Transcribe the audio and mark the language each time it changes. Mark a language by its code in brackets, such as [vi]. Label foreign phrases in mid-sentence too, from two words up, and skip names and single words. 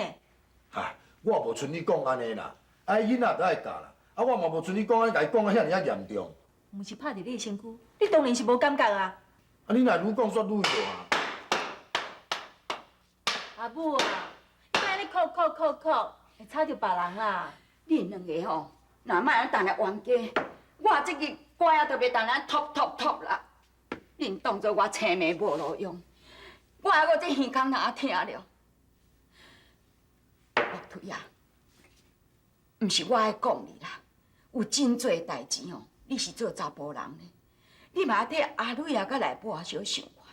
[nan] 唉，我无像你讲安尼啦，爱囡仔就爱教啦，啊，我嘛无像你讲安尼，甲伊讲啊遐尔严重。毋是拍伫你的身躯，你当然是无感觉啊。啊，你若愈讲煞愈大。阿母啊，你安尼哭，会吵着别人啦。恁两个吼，若莫安当来冤家，我这个歌仔都袂当来吐啦。恁当作我青梅无路用，我这耳孔哪听了？岳推啊，毋是我爱讲你啦，有真侪代志吼，你是做查甫人的，你嘛替阿蕊啊甲内婆啊小想看。